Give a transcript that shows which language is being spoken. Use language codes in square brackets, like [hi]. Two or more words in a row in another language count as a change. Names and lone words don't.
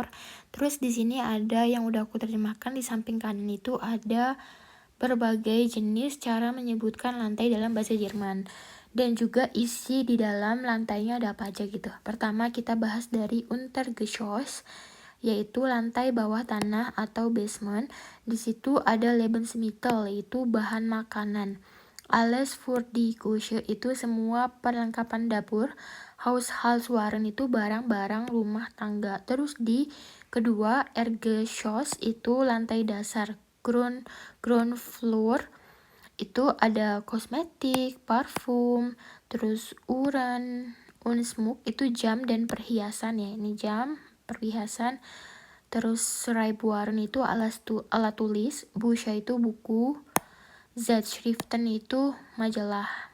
[id] Terus di sini ada yang udah aku terjemahkan, di samping kanan itu ada berbagai jenis cara menyebutkan lantai dalam bahasa Jerman. Dan juga isi di dalam lantainya ada apa aja gitu. Pertama kita bahas dari Untergeschoss, yaitu lantai bawah tanah atau basement. Di situ ada Lebensmittel, yaitu bahan makanan. [de] Alles für die Küche [id] itu semua perlengkapan dapur. Haushaltswaren itu barang-barang rumah tangga. Terus di kedua Erdgeschoss itu lantai dasar. [en] Ground floor [id] itu ada kosmetik, parfum, terus uran, unsmuk itu jam dan perhiasan ya. Ini jam, perhiasan. Terus Schreibwaren itu alat tulis, Bücher itu buku, Zeitschriften itu majalah.